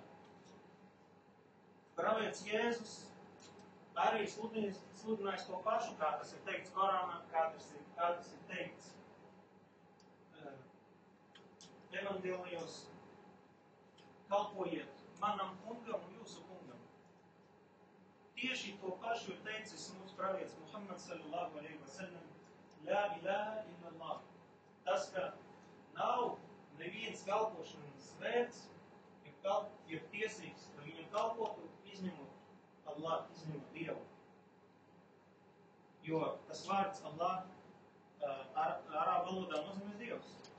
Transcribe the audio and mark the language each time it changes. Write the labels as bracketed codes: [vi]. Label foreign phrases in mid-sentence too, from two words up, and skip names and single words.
[lv] Pravietis Jēzus arī sludinājis to pašu, kā tas ir teikts Korānā, kā tas ir teikts evanģēlijos. Kalpojiet manam kungam un jūsu kungam. Tieši to pašu ir teicis mūsu pravietis Muhammad [ar] صلى الله عليه وسلم, لا إله إلا الله. [lv] Tas, ka nav neviens kalpošanas vērts, ir tiesīgs, ka viņam kalpotu, izņemot Allah, izņemot Dievu. Jo tas vārds Allah arābu valodā nozīmē Dievs.